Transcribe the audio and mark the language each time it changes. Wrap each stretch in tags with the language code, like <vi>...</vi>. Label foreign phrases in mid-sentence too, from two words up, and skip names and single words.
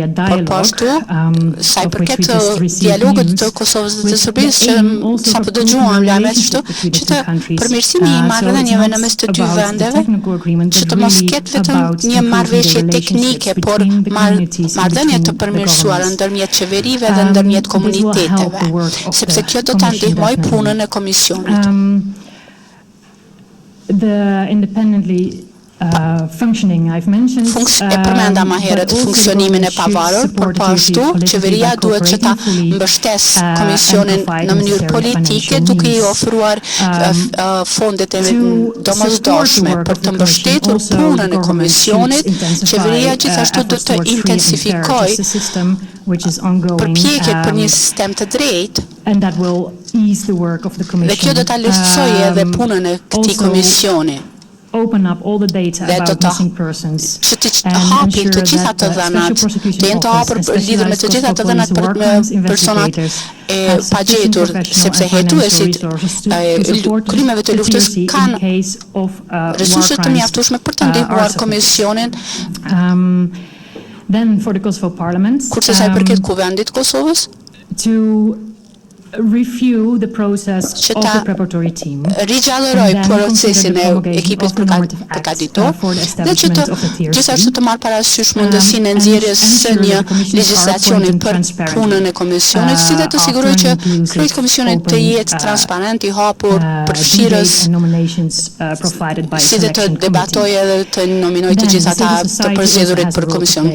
<sq>Por pashtu, sa I përket dialogut të Kosovës dhe të Serbisë, që sa po dëgjuam lajmet kështu, që të përmirësimi I marrëdhënieve në mes të dy vendeve, që të mos ketë vetëm një marrëveshje teknike, por marrëdhënie të përmirësuara ndërmjet qeverive dhe ndërmjet komuniteteve, sepse kjo do ta ndihmojë punën e komisionit.</sq> <en>The independently functioning I've mentioned,</en> <sq>përmenda më herët funksionimin e pavarur, por pashtu qeveria duhet që ta mbështesë komisionin në mënyrë politike duke I ofruar fondet e domosdoshme për të mbështetur punën e komisionit. Qeveria gjithashtu do të intensifikojë përpjekjet për një sistem të drejtë, dhe kjo do ta lehtësojë edhe punën e këtij komisioni.</sq> <en>Open up all the data about missing persons and ensure that special prosecution office,</en> <sq>lidhur me të gjitha të dhënat për personat e pagjetur, sepse hetuesit krimeve të luftës kanë resurse të mjaftueshme për të ndihmuar komisionin.</sq> <en>Then for the Kosovo Parliament,</en> <sq>kurse sa I përket kuvendit Kosovës,</sq> <en>to review the process of the preparatory team,</en> <sq>rigjallëroj procesin e ekipit përgatitor dhe që të gjithashtu të marrë parasysh mundësinë e nxjerrjes së një legjislacioni për punën e komisionit, si dhe të siguroj që krejt komisionit të jetë transparent, i hapur, përfshirës, si dhe të debatoj edhe të nominoj të gjitha ata të përzgjedhurit për komision.</sq>